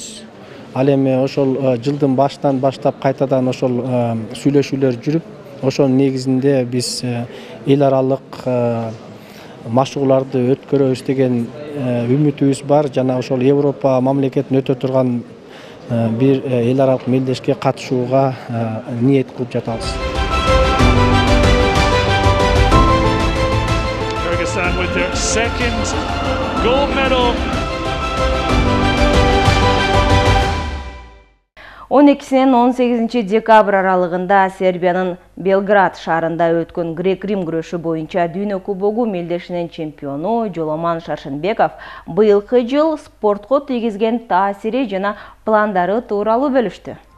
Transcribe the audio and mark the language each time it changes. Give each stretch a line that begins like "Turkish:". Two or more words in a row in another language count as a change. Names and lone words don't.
Kyrgyz: Ал эми ошол жылдын башынан баштап кайтадан ошол сүйлөшүүлөр жүрүп, ошонун негизинде биз эл аралык машыгууларды өткөрөбүз деген үмүтүбүз бар жана ошол Европа мамлекетин өтө турган бир эл аралык мелдешке катышууга ниет кылып жатабыз.
English: Kyrgyzstan with their second gold medal.
Kyrgyz: 12-синен 18 декабрь аралыгында Сербиянын Белград шаарында өткөн грек-рим күрөшү боюнча дүйнө кубогу мелдешинин чемпиону Жоломан Шаршенбеков быйылкы жыл спортко тийгизген таасири жана пландары тууралуу бөлүштү.